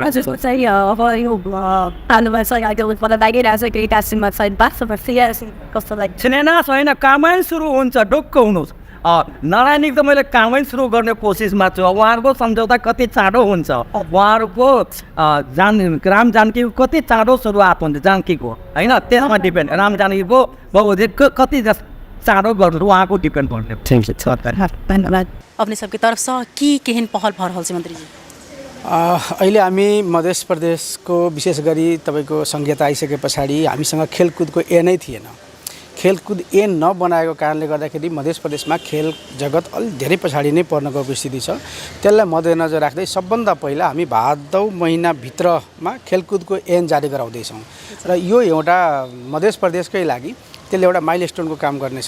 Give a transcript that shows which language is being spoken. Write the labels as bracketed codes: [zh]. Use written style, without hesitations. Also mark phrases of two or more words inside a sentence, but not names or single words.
[ne] छैन कामै सुरु हुन्छ ढुक्क हुनुहोस् नारायणी त मैले कामै सुरु गर्ने कोसिसमा छु उहाँहरूको सम्झौता कति चाँडो हुन्छ उहाँहरूको राम जानकी कति चाँडो सुरुवात हुन्छ जानकीको होइन त्यसमा डिपेन्ड राम जानकीको बहुउद्देश्य कति चाँडो गर्नु उहाँको डिपेन्ड गर्ने धन्यवाद [mai] अपने सबके तरफ से की केहन पहल भर रहल छै मंत्री जी [ne] अहिले हामी मध्य प्रदेशको विशेष गरी तपाईको संहिता आइसके पछाडि हामीसँग खेलकुदको नै थिएन खेलकुद नबनाएको कारणले गर्दाखेरि मध्य प्रदेशमा खेल जगत अलि धेरै पछाडि नै पर्न गएको स्थिति छ त्यसलाई मध्यनजर राख्दै सबभन्दा पहिला हामी भादौ महिनाभित्रमा खेलकुदको जारी गराउँदैछौँ र यो एउटा मध्य प्रदेशकै लागि त्यसले एउटा माइलस्टोनको काम गर्नेछ